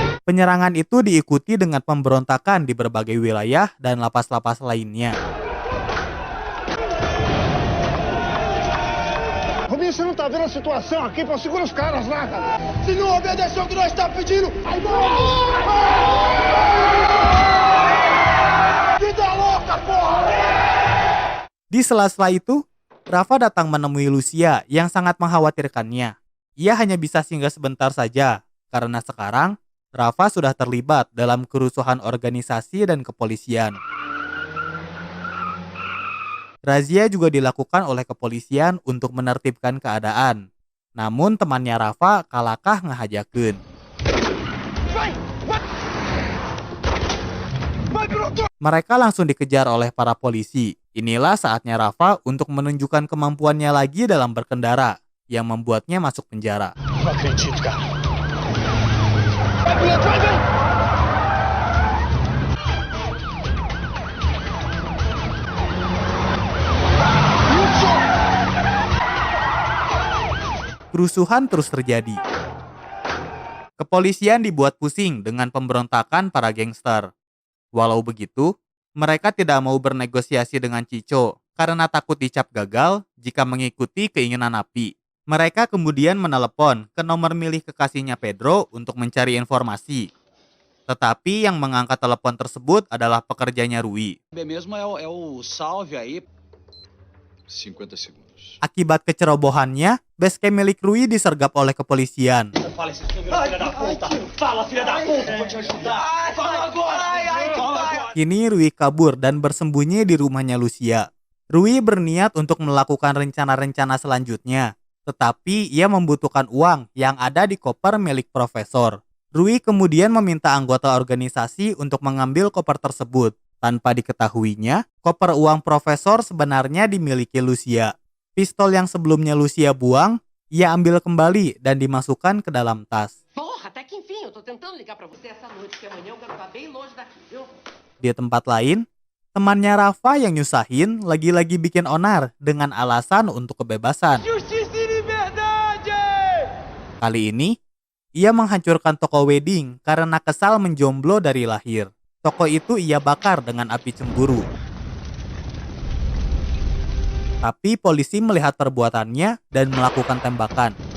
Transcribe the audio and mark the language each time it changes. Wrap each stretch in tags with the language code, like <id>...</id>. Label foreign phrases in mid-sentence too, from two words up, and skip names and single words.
<id>Penyerangan itu diikuti dengan pemberontakan di berbagai wilayah dan lapas-lapas lainnya.</id> <pt>Robinho, você não tá vendo a situação aqui? Pô, segura os caras lá, cara. Se não obedecer o que nós estamos pedindo, aí vida louca, porra!</pt> <id>Di sela-sela itu, Rafa datang menemui Lucia yang sangat mengkhawatirkannya. Ia hanya bisa singgah sebentar saja, karena sekarang Rafa sudah terlibat dalam kerusuhan organisasi dan kepolisian. Razia juga dilakukan oleh kepolisian untuk menertibkan keadaan. Namun temannya Rafa</id> <su>kalakah ngehajakeun.</su> <id>Mereka langsung dikejar oleh para polisi. Inilah saatnya Rafa untuk menunjukkan kemampuannya lagi dalam berkendara, yang membuatnya masuk penjara.</id> <pt>Não acredito, cara.</pt> <id>Kerusuhan terus terjadi. Kepolisian dibuat pusing dengan pemberontakan para gangster. Walau begitu, mereka tidak mau bernegosiasi dengan Chico karena takut dicap gagal jika mengikuti keinginan Napi. Mereka kemudian menelepon ke nomor milik kekasihnya Pedro untuk mencari informasi. Tetapi yang mengangkat telepon tersebut adalah pekerjanya Rui.</id> <pt>Mesmo é o salve aí. 50 segundos.</pt> <id>Akibat kecerobohannya, basecamp milik Rui disergap oleh kepolisian.</id> <pt>Fala esse filha da puta! Fala, filha da puta! Vou te ajudar! Fala agora! Fala agora!</pt> <id>Kini Rui kabur dan bersembunyi di rumahnya Lucia. Rui berniat untuk melakukan rencana-rencana selanjutnya. Tetapi ia membutuhkan uang yang ada di koper milik profesor. Rui kemudian meminta anggota organisasi untuk mengambil koper tersebut. Tanpa diketahuinya, koper uang profesor sebenarnya dimiliki Lucia. Pistol yang sebelumnya Lucia buang, ia ambil kembali dan dimasukkan ke dalam tas.</id> <pt>Porra, até que enfim, eu tô tentando ligar pra você essa noite, que amanhã eu quero estar bem longe daqui, viu?</pt> <id>Di tempat lain, temannya Rafa yang nyusahin lagi-lagi bikin onar dengan alasan untuk kebebasan.</id> <pt>Justiça e liberdade!</pt> <id>Kali ini, ia menghancurkan toko wedding karena kesal menjomblo dari lahir. Toko itu ia bakar dengan api cemburu. Tapi polisi melihat perbuatannya dan melakukan tembakan.</id>